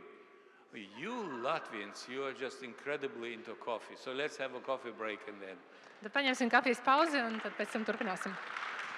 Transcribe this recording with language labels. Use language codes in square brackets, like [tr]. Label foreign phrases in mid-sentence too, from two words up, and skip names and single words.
[en] You Latvians, you are just incredibly into coffee. So let's have a coffee break and then. [lv] Tad paņemsim kafijas pauzi un tad pēc tam turpināsim.